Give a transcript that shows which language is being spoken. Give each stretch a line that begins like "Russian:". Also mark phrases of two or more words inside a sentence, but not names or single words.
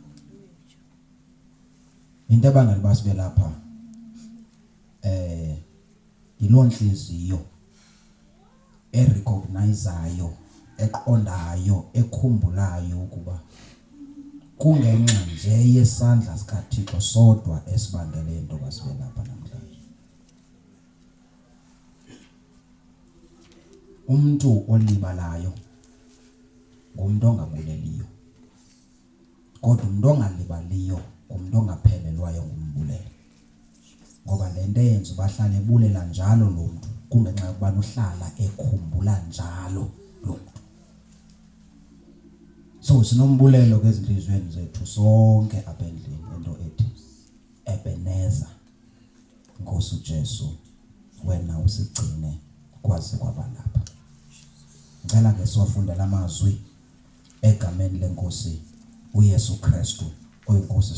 Xhosa: Into abangeli basibe lapha yiloo nhliziyo erecognizeayo eqondayo ekhumbulayo ukuba kungenxa nje yesandla sikaThixo sodwa esibangele into basibe lapha namhlanje. Umuntu olibalayo ngumuntu ongabuleliyo, kodwa umuntu ongalibaliyo umuntu ongaphelelwayo ngumbulelo, ngoba lento eyenza bahlale ebulela njalo lo muntu kungenxa yokuba uhlala ekhumbula njalo lo muntu. So sinombulelo kwezinhlizweni zethu sonke apha endlini into ethi Ebeneza, Nkosi uJesu wena usigcine kwaze kwaba lapha.
Zulu: Ngicela ke siwafundela amazwi egameni leNkosi uYesu Kristu oyinkosi.